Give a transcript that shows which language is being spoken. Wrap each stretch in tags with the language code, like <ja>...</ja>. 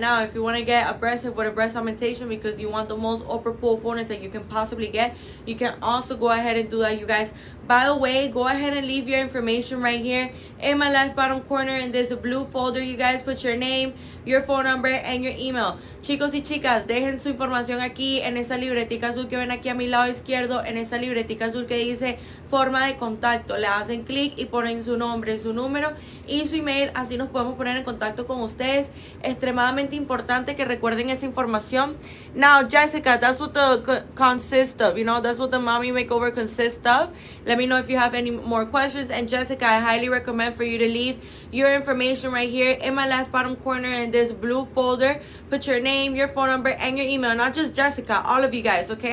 <en>Now, if you want to get a breast lift with a breast augmentation because you want the most upper pull fullness that you can possibly get, you can also go ahead and do that, you guys. By the way, go ahead and leave your information right here in my left bottom corner in this blue folder, you guys. Put your name, your phone number, and your email.</en> <es>Chicos y chicas, dejen su información aquí en esta libretica azul que ven aquí a mi lado izquierdo, en esta libretica azul que dice forma de contacto. Le hacen clic y ponen su nombre, su número y su email. Así nos podemos poner en contacto con ustedes. Extremadamente importante que recuerden esa información.</es> <en>Now, Jessica, that's what the consists of. You know, that's what the mommy makeover consists of. Let me know if you have any more questions. And Jessica, I highly recommend for you to leave your information right here in my left bottom corner in this blue folder. Put your name, your phone number, and your email. Not just Jessica, all of you guys, okay?</en>